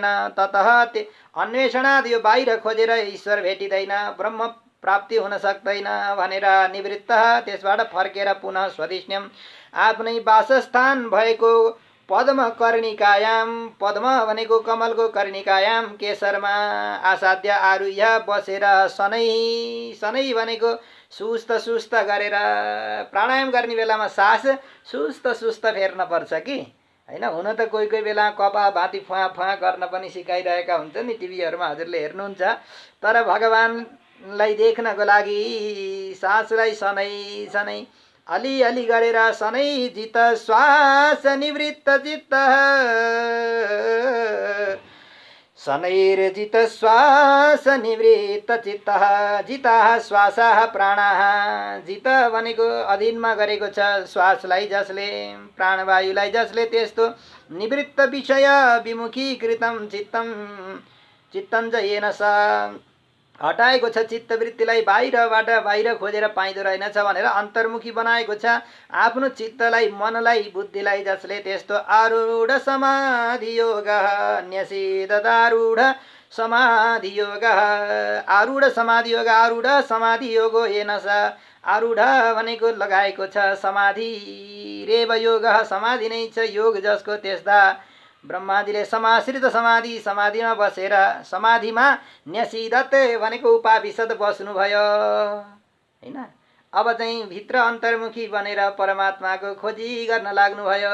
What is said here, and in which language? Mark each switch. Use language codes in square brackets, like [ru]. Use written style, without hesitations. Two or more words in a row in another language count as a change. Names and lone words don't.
[sa] ततः अन्वेषणाद, [ne] यो बाहिर खोजेर ईश्वर भेटिँदैन, ब्रह्म प्राप्ति हुन सक्दैन भनेर निवृत्त, त्यसबाट फर्केर [sa] पुनः स्वदेश्यम, [ne] आफ्नै वासस्थान भएको [sa] पद्म कर्णिकायाम, [ne] पद्म भनेको कमलको कर्णिकायाम, केसरमा [sa] आसाध्य आरुह्य [ne] बसेर, शनै, शनै भनेको सुस्त सुस्त गरेर प्राणायाम गर्ने बेलामा सास सुस्त सुस्त फेर्नुपर्छ कि हैन। हुन त कोही कोही बेला कपा भाती फुवा फुवा गर्न पनि सिकाइरहेका हुन्छ नि, टिभीहरूमा हजुरले हेर्नुहुन्छ। तर भगवानलाई देख्नको लागि सासलाई सनै सनै अलिअलि गरेर सनै [sa] जित श्वास निवृत्त चित्त शनैर्जित श्वास निवृत्त चित्त जिता श्वासः प्राणः। [ne] जित भनेको अधीनमा गरेको छ श्वासलाई जसले, प्राणवायुलाई जसले, त्यस्तो [sa] निवृत्त विषय विमुखीकृतं चित्तं चित्तं च येन स [ne] हटाएको छ चित्तवृत्तिलाई, बाहिरबाट बाहिर खोजेर पाइँदो रहेनछ भनेर अन्तर्मुखी बनाएको छ आफ्नो चित्तलाई, मनलाई, बुद्धिलाई जसले, त्यस्तो [sa] आरूढ समाधि योग न्यसिदारूढ समाधि योग आरूढ समाधि योग आरूढ समाधि योग येन स [ne] आरूढ भनेको लगाएको छ [sa] समाधि रेव योग [ne] समाधि नै छ योग जसको, त्यस्ता ब्रह्माजीले समाश्रित समाधि समाधिमा बसेर समाधिमा न्यसिदत भनेको उपाविशद बस्नुभयो हैन। अब चाहिँ भित्र अन्तर्मुखी बनेर परमात्माको खोजी गर्न लाग्नुभयो।